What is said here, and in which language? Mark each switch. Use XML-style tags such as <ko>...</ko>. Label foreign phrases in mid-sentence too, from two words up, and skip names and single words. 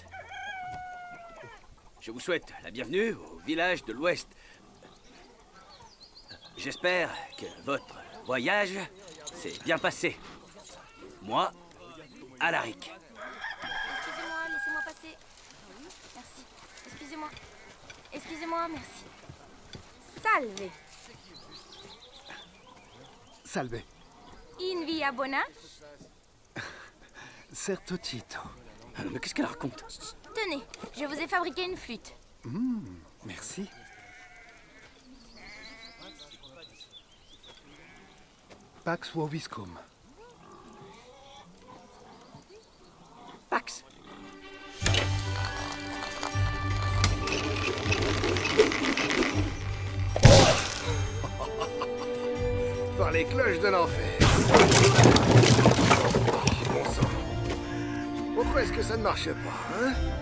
<fr>Je vous souhaite la bienvenue au village de l'Ouest. J'espère que votre voyage s'est bien passé. Moi, Alaric. Excusez-moi, laissez-moi passer. Merci. Excusez-moi, merci.</fr> <la>Salve. Salve. In via bona? Certo Tito.</la> <fr>Mais qu'est-ce qu'elle raconte? Tenez, je vous ai fabriqué une flûte. Merci.</fr> <la>Pax Vobiscum. Pax.</la> <fr>Par les cloches de l'enfer. Bon sang. Pourquoi est-ce que ça ne marche pas, hein?</fr>